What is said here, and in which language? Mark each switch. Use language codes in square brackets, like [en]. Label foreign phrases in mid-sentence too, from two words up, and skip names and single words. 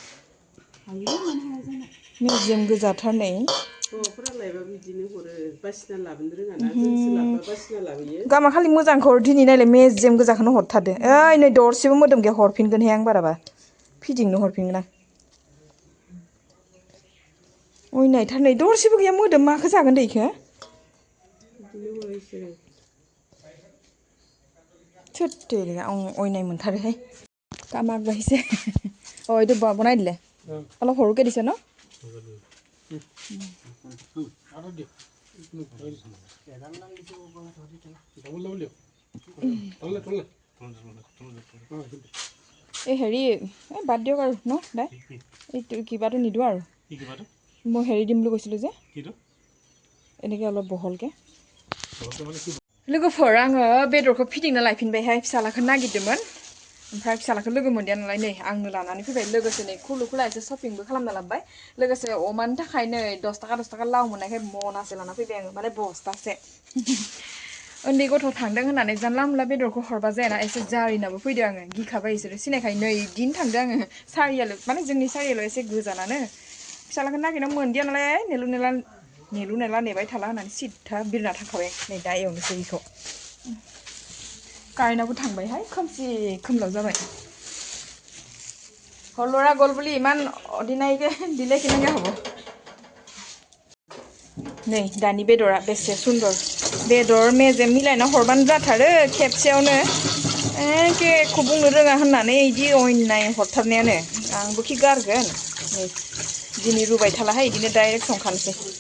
[brx] मेजेम गोजाथार नै गामा खालि मोजांखौ दिनै नायलाय मेजेम गोजाखौनो हरथारदो ओइ नै दरसेबो मोदोम गैया हरफिनगोनहाय आं बाराबा फिदिंनो हरफिनगोन आं अयनायथार नै दरसेबो गैया मोदोम माखौ जागोन दे इखो थोद आं अयनाय मोनथारोहाय [as] কামাক বাহিছে অ এইটো বনাই দিলে অলপ সৰুকে দিছে ন এই হেৰি বাদ দিয়ক আৰু ন দাই এইটো কিবাটো নিদিওঁ আৰু মই হেৰি দিম বুলি কৈছিলোঁ যে এনেকৈ অলপ বহলকৈ [brx] लोगोफोर आङो बेदरखौ फिदिंना लायफिनबायहाय फिसालाखौ नागिरदोंमोन ओमफ्राय फिसालाखौ लोगो मोनदिया नालाय नै आंनो लानानै फैबाय लोगोसे नै खुलु खुला एसे शपिंबो खालामना लाबोबाय लोगोसे अमानि थाखाय नै 10 थाखा लाव मोननायखाय मनासे लाना फैबाय आङो माने बस्तासे उन्दै गथ' थांदों होननानै जानला मोनला बेदरखौ हरबा जायाना एसे जारिनाबो फैदों आङो गिखाबाय इसोरो सिनायखायो नै दिन थांदों आङो सारियाल' माने जोंनि सारियाल' एसे गोजानानो फिसालाखौ नागिरना मोनदिया नालाय नेलु नेला नेबाय थाला होननानै सिद्धा बिरना थांखाबाय नै दा एवनोसै बेखौ कारेन्टआबो थांबायहाय खोमसि खोमलाव जाबाय हलरा गल [as] বুলি ইমান অদিনাইকে দিলে কেনেকৈ হ'ব [brx] नै दानि बेदरा बेसे सुन्दर बेदर मेजेम मिलायना हरबानो जाथारो खेबसेयावनो एखे एख' बुंनो रोङा होननानै इदि अयनाय हरथारनायानो आंबो खि गारगोन नै दिनै रुबाय थालाहाय इदिनो डाइरेक्ट संखानोसै